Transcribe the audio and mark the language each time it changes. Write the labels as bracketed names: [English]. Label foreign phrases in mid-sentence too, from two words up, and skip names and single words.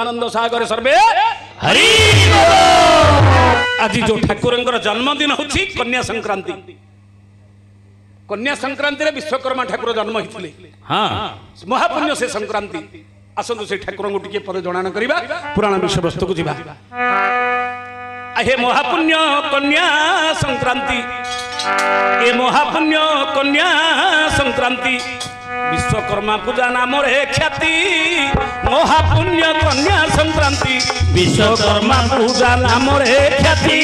[Odia] ଆନନ୍ଦ ସାଗରେ ସର୍ବେ ହରି। ଆଜି ଯୋଉ ଠାକୁରଙ୍କର ଜନ୍ମଦିନ ହଉଛି କନ୍ୟା ସଂକ୍ରାନ୍ତି। କନ୍ୟା ସଂକ୍ରାନ୍ତିରେ ବିଶ୍ୱକର୍ମା ଠାକୁର ଜନ୍ମ ହେଇଥିଲେ। ମହାପୁଣ୍ୟ ସେ ସଂକ୍ରାନ୍ତି। ଆସନ୍ତୁ ସେଇ ଠାକୁରଙ୍କୁ ଟିକେ ପଦେ ଜଣାଣ କରିବା, ପୁରାଣ ବିଷୟବସ୍ତୁକୁ ଯିବା। ହେ ମହାପୁଣ୍ୟ କନ୍ୟା ସଂକ୍ରାନ୍ତି, ଏ ମହାପୁଣ୍ୟ କନ୍ୟା ସଂକ୍ରାନ୍ତି, ବିଶ୍ୱକର୍ମା ପୂଜା ନାମ ରେ ଖ୍ୟାତି। ମହାପୁଣ୍ୟ କନ୍ୟା ସଂକ୍ରାନ୍ତି, ବିଶ୍ୱକର୍ମା ପୂଜା ନାମ ରେ ଖ୍ୟାତି।